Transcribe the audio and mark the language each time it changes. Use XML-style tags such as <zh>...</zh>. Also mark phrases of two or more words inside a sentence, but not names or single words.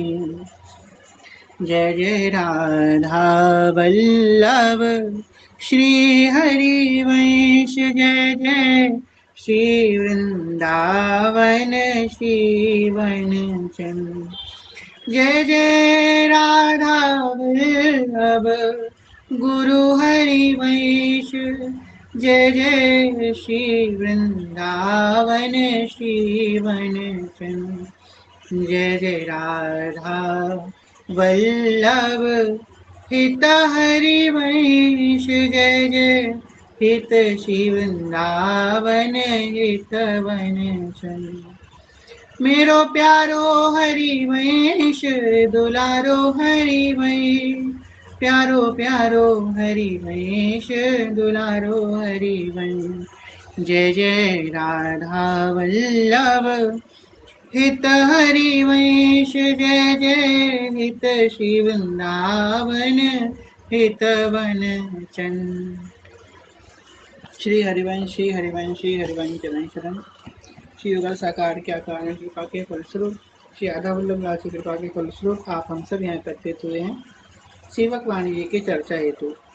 <hi>जय जय राधा वल्लभ श्री हरिवंश जय जय श्री वृंदावन श्री वनचंद्र जय जय राधा वल्लभ गुरु हरिवंश जय जय श्री वृंदावन श्री वनचंद्र जय जय राधा वल्लभ हित हरिवंश जय जय हित श्री वृंदावन हित वनचंद्र मेरो प्यारो हरिवंश दुलारो हरिवंश प्यारो प्यारो हरिवंश दुलारो हरिवंश जय जय राधा वल्लभ हित हरिवंश जय जय हित श्री वृंदावन हित वन चंद श्री हरिवंश श्री हरिवंश श्री हरिवंश चरण शरण श्री युगल साकार के आकार कृपा के फलस्वरूप श्री राधा वल्लभ राज की कृपा के फलस्वरूप आप हम सब यहाँ एकत्रित हुए हैं सेवक वाणी जी की चर्चा हेतु।</hi>